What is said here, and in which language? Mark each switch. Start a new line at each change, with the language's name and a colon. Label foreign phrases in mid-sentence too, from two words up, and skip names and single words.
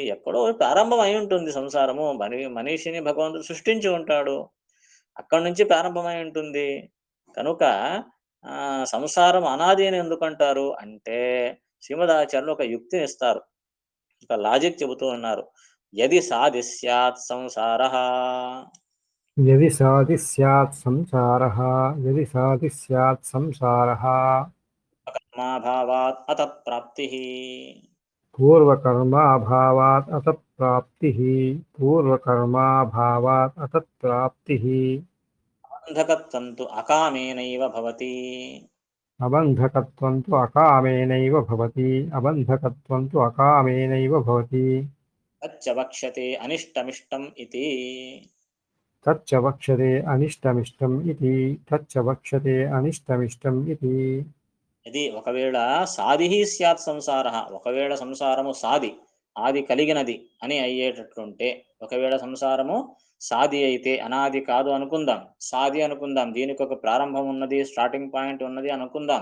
Telugu: ఎక్కడో ప్రారంభం అయి ఉంటుంది సంసారము. మనిషిని భగవంతుడు సృష్టించి ఉంటాడు. అక్కడి నుంచి ప్రారంభమై ఉంటుంది. కనుక సంసారం అనాది అని ఎందుకంటారు అంటే శ్రీమదాచార్యులు ఒక యుక్తిని ఇస్తారు, ఒక లాజిక్ చెబుతూ ఉన్నారు.
Sanskrit: యది సాది స్యాత్ సంసారః यदि साधि स्यात् संसारः यदि साधि स्यात् संसारः కర్మాభావాత్ అతత్ప్రాప్తిః पूर्वकर्माभावात् अतत्प्राप्तिः पूर्वकर्माभावात् अतत्प्राप्तिः బంధకత్వం తు అకామేనైవ భవతి अबन्धकत्वं तु अकामेनैव भवति अबन्धकत्वं तु अकामेनैव भवति తచ్చ వక్ష్యతే అనిష్టమిష్టం ఇతి. तच्च वक्ष्यते अनिष्टमिष्टम् इति तच्च वक्ष्यते अनिष्टमिष्टम् इति
Telugu: ఇది ఒకవేళ
Sanskrit: సాది స్యాత్ సంసార,
Telugu: ఒకవేళ సంసారము సాది ఆది కలిగినది అని అయ్యేటట్లుంటే, ఒకవేళ సంసారము సాది అయితే అనాది కాదు అనుకుందాం, సాది అనుకుందాం, దీనికి ఒక ప్రారంభం ఉన్నది,
English: starting point
Telugu: ఉన్నది అనుకుందాం.